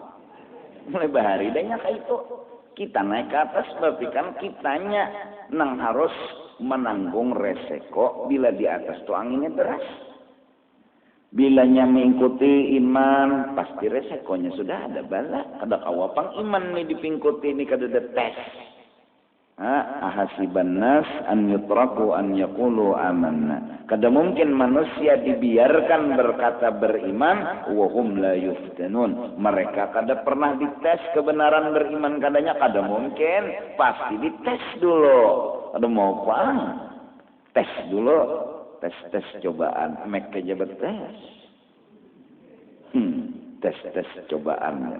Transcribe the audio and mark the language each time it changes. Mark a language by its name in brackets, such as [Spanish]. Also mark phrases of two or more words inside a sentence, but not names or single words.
[Banjar] Mulai bahari dahnya kayak itu. Kita naik ke atas berarti kan kitanya nang harus menanggung resiko bila di atas tuh anginnya deras. Bilanya mengikuti iman, pasti resikonya sudah ada bala. Kada kawapang iman nih dipingkuti ini kada ada tes. [Arabic] أحسب الناس أن يتركوا أن يقولوا آمنا. [Banjar] Kada mungkin manusia dibiarkan berkata beriman, [Arabic] وهم لا يفتنون. [Banjar] Mereka kada pernah dites kebenaran beriman kadanya kada mungkin. Pasti dites dulu. Kada mau apa? Tes dulu. Tes cobaan, mek aja bertes. Tes cobaan.